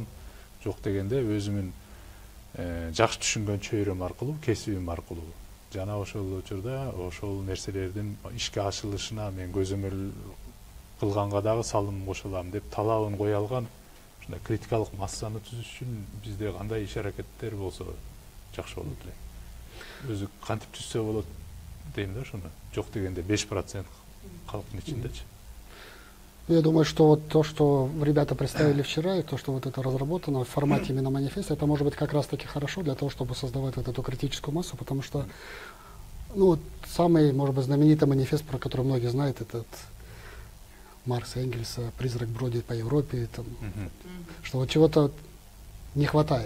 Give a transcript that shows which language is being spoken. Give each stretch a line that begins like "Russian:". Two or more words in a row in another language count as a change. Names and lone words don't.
Kyrgyz: Жок дегенде өзүмдүн жакшы түшүнгөн чөйрөм аркылуу, кесибим аркылуу жана ошол учурда ошол нерселердин ишке ашырылышына мен көзөмөл кылганга дагы салымымды кошо алам деп талабын кое алган ушундай критикалык массаны түзүш үчүн бизде кандай иш аракеттер болсо жакшы болот эле. Өзү кантип түзсө болот дейм да ошону. Жок дегенде 5% халктын ичиндечи.
Russian: Я думаю, что вот то, что ребята представили вчера, и то, что вот это разработано в формате именно манифеста, это может быть как раз-таки хорошо для того, чтобы создавать вот эту критическую массу, потому что, ну, вот самый, может быть, знаменитый манифест, про который многие знают, этот Маркса, Энгельса «Призрак бродит по Европе», там, что вот чего-то не хватает.